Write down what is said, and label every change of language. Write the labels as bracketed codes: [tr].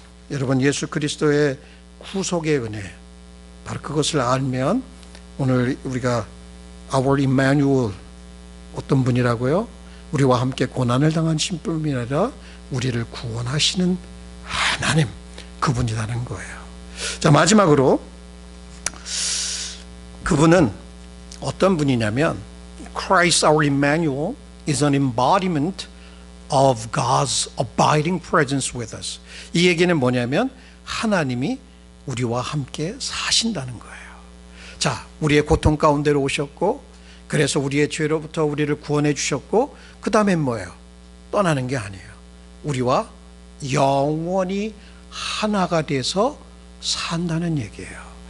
[ko] 여러분, 예수 그리스도의 구속의 은혜, 바로 그것을 알면 오늘 우리가 [en] Our Emmanuel, [ko] 어떤 분이라고요? 우리와 함께 고난을 당하신 뿐이 아니라 우리를 구원하시는 하나님, 그분이라는 거예요. 자, 마지막으로 그분은 어떤 분이냐면 [en] Christ our Emmanuel is an embodiment of God's abiding presence with us. [ko] 이 얘기는 뭐냐면 하나님이 우리와 함께 사신다는 거예요. 자, 우리의 고통 가운데로 오셨고, 그래서 우리의 죄로부터 우리를 구원해 주셨고, 그 다음엔 뭐예요? 떠나는 게 아니에요. 우리와 영원히 하나가 돼서 산다는 얘기예요.